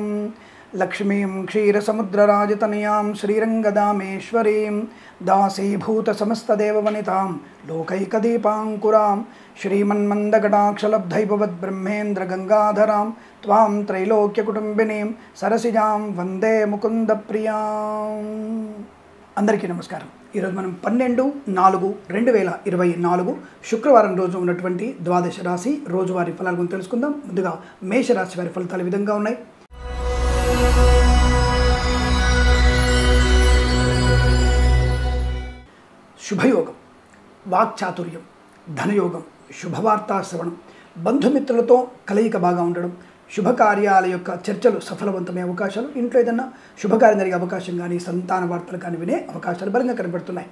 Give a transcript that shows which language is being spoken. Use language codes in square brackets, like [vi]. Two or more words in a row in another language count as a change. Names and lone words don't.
[sa] लक्ष्मीं क्षीरसमुद्रराजतनयां श्रीरङ्गदामेश्वरीं दासीभूतसमस्तदेववनितां लोकैकदीपाङ्कुरां श्रीमन्मन्दकटाक्षलब्धैभवद्ब्रह्मेन्द्रगङ्गाधरां त्वां त्रैलोक्यकुटुम्बिनीं सरसिजां वन्दे मुकुन्दप्रियां। [te] అందరికీ నమస్కారం। ఈరోజు మనం 12/4/2024 శుక్రవారం రోజు ఉన్నటువంటి ద్వాదశ రాశి రోజువారీ ఫలాల గురించి తెలుసుకుందాం। ముందుగా మేషరాశి వారి ఫలితాలు ఈ విధంగా ఉన్నాయి। శుభయోగం, వాక్చాతుర్యం, ధనయోగం, శుభవార్తా శ్రవణం, బంధుమిత్రులతో కలయిక బాగా ఉండడం, శుభకార్యాల యొక్క చర్చలు సఫలవంతమయ్యే అవకాశాలు, ఇంట్లో ఏదన్నా శుభకార్యం జరిగే అవకాశం కానీ సంతాన వార్తలు కానీ వినే అవకాశాలు బలంగా కనబడుతున్నాయి।